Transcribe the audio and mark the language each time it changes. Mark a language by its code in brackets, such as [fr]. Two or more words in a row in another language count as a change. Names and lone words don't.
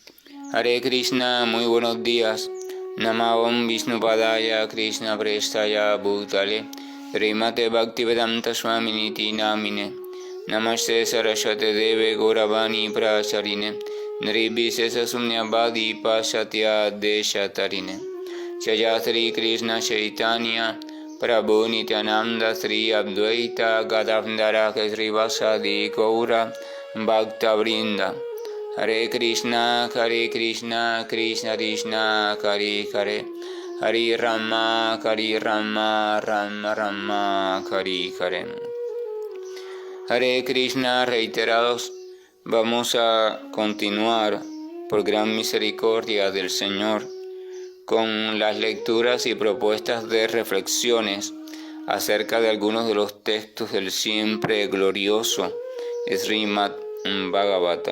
[es] Hare Krishna, muy buenos días. [sa] Namavam Vishnupadaya Krishna Prestaya Bhutale Srimate Bhaktivedanta Swaminiti Namine Namaste Saraswate Deve Gauravani Pracharine Nirvishesha Sumnyavadi Pasatya Deshatarine Shayatri Krishna Chaitanya Prabhu Nityananda Sri Advaita Gadavandara Sri Vasadi Gaura Bhakta Vrinda Hare Krishna, Krishna Krishna, Hare Hare, Hare Rama, Rama Rama, Hare Hare. [es] Hare Krishna, reiterados, vamos a continuar por gran misericordia del Señor con las lecturas y propuestas de reflexiones acerca de algunos de los textos del siempre glorioso Srimad Bhagavatam.